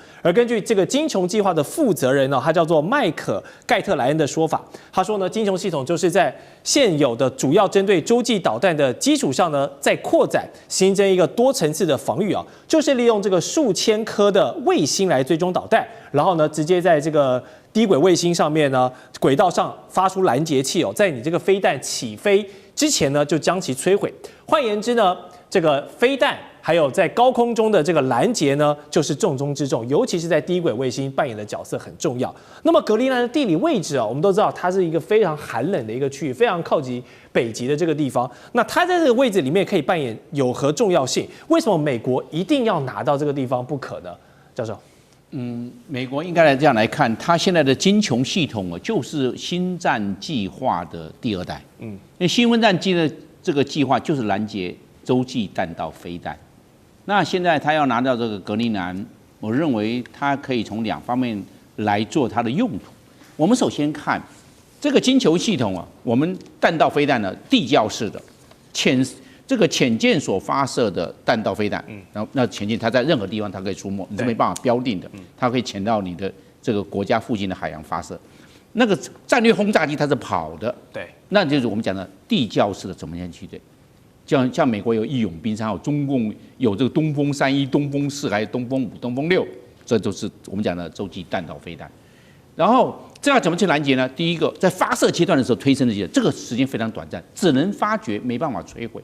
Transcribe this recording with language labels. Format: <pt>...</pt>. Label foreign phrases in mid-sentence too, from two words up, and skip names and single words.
<zh>而根據這個精瓊計劃的負責人呢，他叫做麥可蓋特萊恩的說法，他說呢精瓊系統就是在現有的主要針對洲際導彈的基礎上呢再擴展，新增一個多層次的防禦啊，就是利用這個數千顆的衛星來追蹤導彈。然後呢，直接在這個低軌衛星上面呢，軌道上發出攔截器哦，在你這個飛彈起飛之前呢，就將其摧毀。換言之呢，這個飛彈還有在高空中的這個攔截呢，就是重中之重，尤其是在低軌衛星扮演的角色很重要。那麼格陵蘭的地理位置啊，我們都知道它是一個非常寒冷的一個區域，非常靠近北極的這個地方。那它在這個位置裡面可以扮演有何重要性？為什麼美國一定要拿到這個地方不可呢？教授？美國應該來這樣來看，它現在的精瓊系統啊，就是星戰計劃的第二代。因為星戰機的這個計劃就是攔截洲際彈道飛彈。那現在他要拿到這個格陵蘭，我認為它可以從2方面來做它的用途。我們首先看這個精瓊系統啊，我們彈道飛彈呢，地窖式的這個潛艦所發射的彈道飛彈，然後那潛艦它在任何地方它可以出沒，你是沒辦法標定的，它可以潛到你的這個國家附近的海洋發射。那個戰略轟炸機它是跑的，對，那就是我們講的地窖式的怎麼樣去對？像美國有義勇兵3號，中共有這個東風31、東風4還有東風5、東風6，這都是我們講的洲際彈道飛彈。然後這要怎麼去攔截呢？第一個，在發射階段的時候推升的階段，這個時間非常短暫，只能發掘，沒辦法摧毀。</zh>